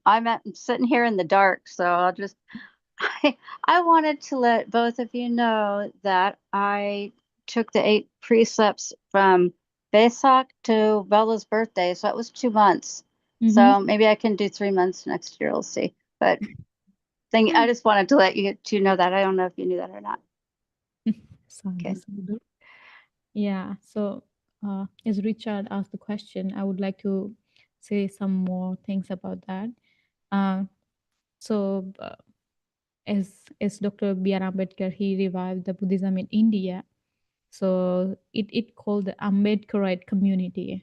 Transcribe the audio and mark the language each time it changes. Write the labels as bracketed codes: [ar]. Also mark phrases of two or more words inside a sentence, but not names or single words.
[en] I'm sitting here in the dark, so I'll just. I wanted to let both of you know that I took the 8 precepts from Vesak to Bella's birthday, so it was 2 months. mm-hmm. So maybe I can do 3 months next year. We'll see. But I just wanted to let you two know that. I don't know if you knew that or not. Sadhu, Okay. sadhu. Yeah. So, as Richard asked the question, I would like to say some more things about that. Uh, so, as Dr. B.R. Ambedkar, he revived the Buddhism in India. So it called the Ambedkarite community.